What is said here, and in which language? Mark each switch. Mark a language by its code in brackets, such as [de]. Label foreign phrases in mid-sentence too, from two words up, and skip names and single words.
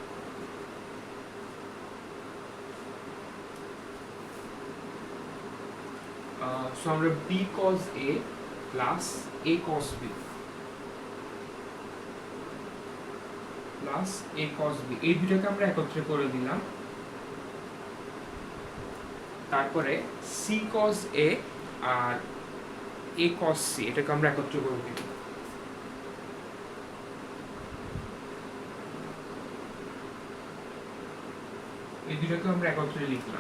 [bn] সো আমরা [en] b cos a plus a cos b plus a cos b [bn] এই দুটোকে আমরা একত্রে করে দিলাম। তারপরে [en] c cos a [bn] আর [en] a cos c [bn] এটাকে আমরা একত্রে করে দিলাম। এই দুটোকে আমরা একত্রে লিখলাম।